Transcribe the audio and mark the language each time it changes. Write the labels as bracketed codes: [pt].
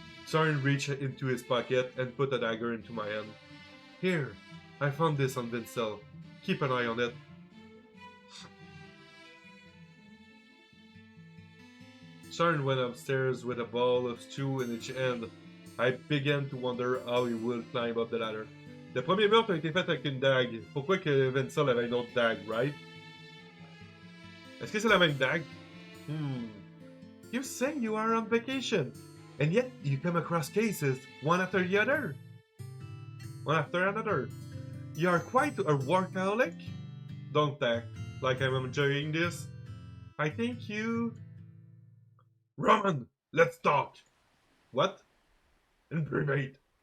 [en] Tarn reached into his pocket and put a dagger into my hand. Here, I found this on Vincel. Keep an eye on it. Sharon went upstairs with a bowl of stew in each hand. I began to wonder how he would climb up the ladder. [fr] Le premier meurtre a été fait avec une dague. Pourquoi que Vincel avait une autre dague, [en] right? [fr] Est-ce que c'est la même dague? [en] You say you are on vacation, and yet you come across cases one after the other. One after another. You are quite a workaholic. Don't act like I'm enjoying this. I think you... Roman, let's talk. What? In private.